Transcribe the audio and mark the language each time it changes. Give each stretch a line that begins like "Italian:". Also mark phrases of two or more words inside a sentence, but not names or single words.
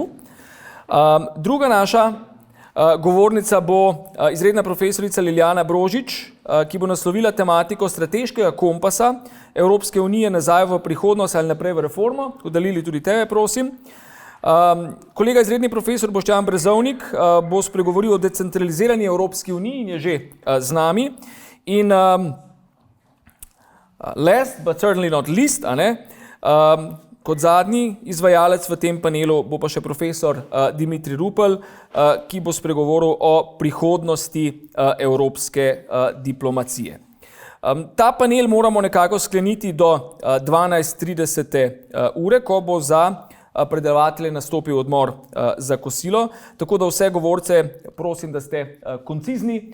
Slovenian: Druga naša govornica bo izredna profesorica Liljana Brožič, ki bo naslovila tematiko strateškega kompasa Evropske unije nazaj v prihodnost ali naprej v reformo. Udalili tudi tebe, prosim. Kolega izredni profesor Boštjan Brezovnik bo spregovoril o decentralizirani Evropski uniji in je že z nami.
English: In last but certainly not least,
Slovenian: kot zadnji izvajalec v tem panelu bo pa še profesor Dimitrij Rupel, ki bo spregovoril o prihodnosti evropske diplomacije. Ta panel moramo nekako skleniti do 12:30 ure, ko bo za predavatelje nastopil odmor za kosilo, tako da vse govorce prosim, da ste koncizni.